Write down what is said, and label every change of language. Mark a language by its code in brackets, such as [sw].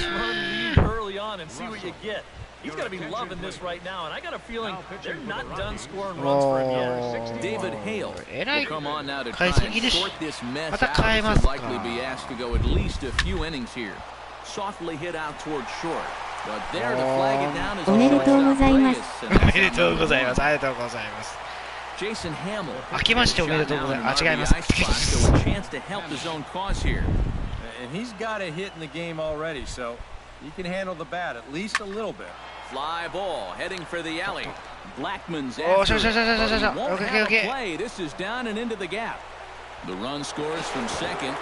[en] 6-run lead early on and see what you get. He's got to be loving this right now, and I got a feeling they're not done scoring runs for him yet. David Hale will come on now to try and sort this mess out as he'll likely be asked to go at least a few innings here. Softly hit out towards short, but there to flag it down is [ja] おめでとうございます。おめでとうございます。ありがとうございます。 [en] Jason Hamill. [ja] 明けましておめでとうございます。あ、違います。 [en] So a chance to help his own cause here. And he's got a hit in the game already, so he can handle the bat at least a little bit. Fly ball heading for the alley. Blackman's after it, but he won't have a play. This is down and into the gap. The run scores from second.